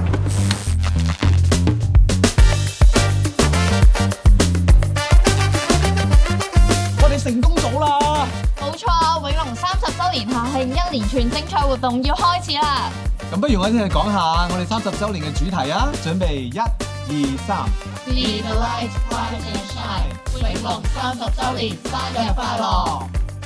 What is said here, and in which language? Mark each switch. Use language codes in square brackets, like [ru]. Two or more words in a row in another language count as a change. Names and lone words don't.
[yue] 我哋成功咗啦！冇錯，永隆30週年校慶一連串精彩活動要開始啦！咁不如我哋講下我哋30週年嘅主題啊！準備1、2、3。 [en] Be the light, rise and shine。 [yue] 永隆30週年生日快樂！